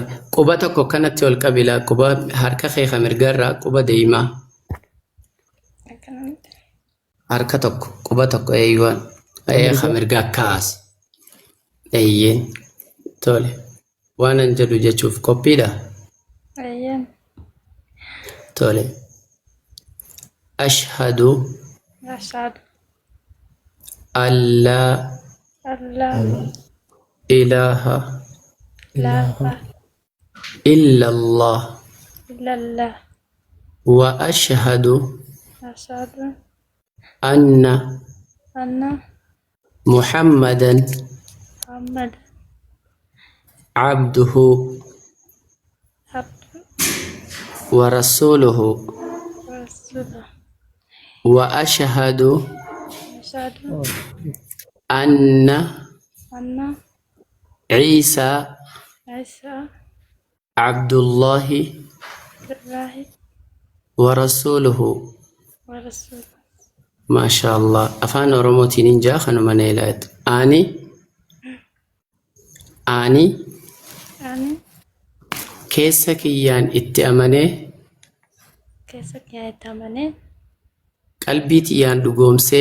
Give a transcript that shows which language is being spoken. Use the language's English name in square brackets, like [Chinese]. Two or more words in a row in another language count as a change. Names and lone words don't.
[Oromo] Quba tokko kanatti ol qabila. Quba harka kee mirgarraa quba deemaa. Harka tokko quba tokko eeyyuun. Mirgaa kaas. Eeyyeen. Tole. Waan an jedhu jechuuf qophiidha. Ayyaan. Tole. [Arabic] Ashhadu Ashhadu alla alla ilaha ilaha illallah illallah وأشهد ashhadu anna anna Muhammadan Muhammad abduhu abdu ورسوله rasulullah وأشهد ashhadu anna anna Isa Isa Abdullahi billahi ورسوله. ورسول الله. Mashallah. [Oromo] Afaan Oromootiin hin jaa kanuma na ilaatu. Ani keessa kiyyaan itti amanee Keessa kiyyaa itti amanee qalbii tiyyaan dhugoomsee